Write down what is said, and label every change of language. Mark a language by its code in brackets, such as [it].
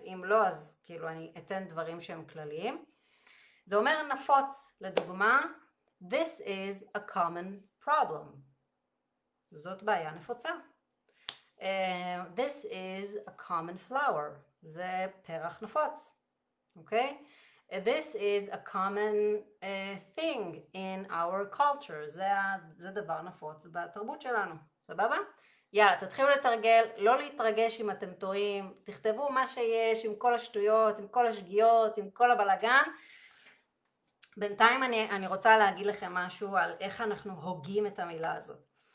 [he] אם לא, אז כאילו אני אתן דברים שהם כלליים. זה אומר נפוץ, לדוגמה, [en] This is a common problem. [he] זאת בעיה נפוצה. [en] This is a common flower. [he] זה פרח נפוץ. אוקיי? [en] This is a common thing in our culture. [he] זה דבר נפוץ בתרבות שלנו. סבבה? יאללה, תתחילו לתרגל, לא להתרגש אם אתם טועים, תכתבו מה שיש עם כל השטויות, עם כל השגיאות, עם כל הבלגן. בינתיים אני רוצה להגיד לכם משהו על איך אנחנו הוגים את המילה הזאת.